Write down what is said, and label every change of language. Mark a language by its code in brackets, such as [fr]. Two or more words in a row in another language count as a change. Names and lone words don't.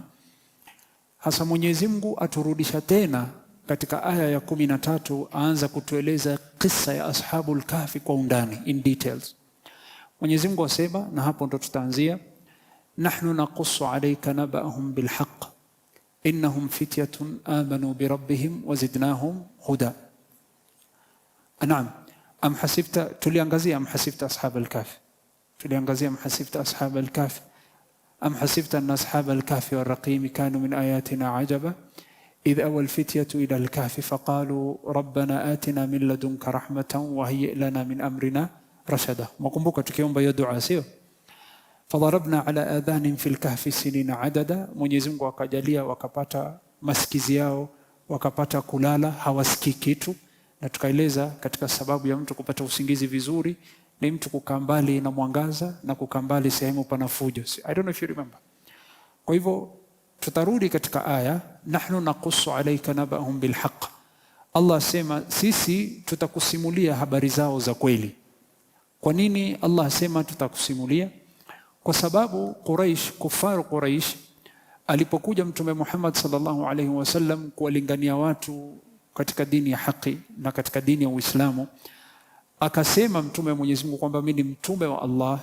[sw] Hasa Mwenyezi Mungu aturudisha tena katika aya ya 13, aanza kutueleza kisa ya [ar] أصحاب الكهف [sw] kwa undani, [en] in details. [sw] Mwenyezi Mungu asema, na hapo ndo tutaanzia, [ar] نحن نقص عليك نبأهم بالحق إنهم فتية آمنوا بربهم وزدناهم هدى. Naam, أم حسبت, tuliangazia أم حسبت أصحاب الكهف, tuliangazia أم حسبت أن أصحاب الكهف والرقيم كانوا من آياتنا عجبا إذ أوى الفتية إلى الكهف فقالوا ربنا آتنا من لدنك رحمة وهيئ لنا من أمرنا رشدا. [sw] مكمبوكا tukiomba hiyo dua sio? [ar] فضربنا على آذان في الكهف سنين عددا. [sw] Mwenyezi Mungu akajalia wakapata masikizi yao, wakapata kulala, hawasikii kitu. Na tukaeleza katika sababu ya mtu kupata usingizi vizuri ni mtu kukaa mbali na mwangaza na kukaa mbali sehemu pana fujo. [en] I don't know if you remember. [sw] Kwa hivyo tutarudi katika aya, [ar] نحن نقص عليك نبأهم بالحق. [sw] Allah sema sisi tutakusimulia habari zao za kweli. Kwa nini Allah sema tutakusimulia? Kwa sababu Quraysh, kufaru Quraysh, alipokuja Mtume Muhammad [ar] صلى الله عليه وسلم [sw] kuwalingania watu katika dini ya haki na katika dini ya Uislamu, akasema Mtume Mwenyezi Mungu kwamba mimi ni mtume wa Allah.